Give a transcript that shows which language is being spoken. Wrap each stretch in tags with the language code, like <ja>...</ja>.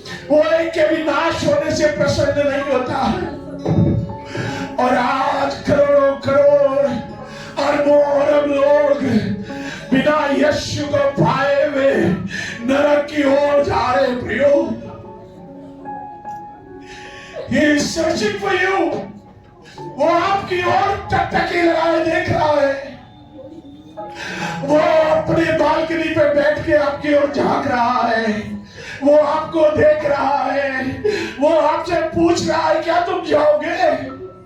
<hi>वो एक के भी नाश होने से प्रसन्न नहीं होता है। और आज करोड़ों करोड़ अरबों अरब लोग बिना यीशु को पाए हुए नरक की ओर जा रहे। प्रियो,</hi> <en>He is searching for you.</en> <hi>वो आपकी ओर टकटकी लगाए देख रहा है। वो अपने बालकनी पे बैठ के आपकी ओर झांक रहा है। वो आपको देख रहा है। वो आपसे पूछ रहा है क्या तुम जाओगे?</hi>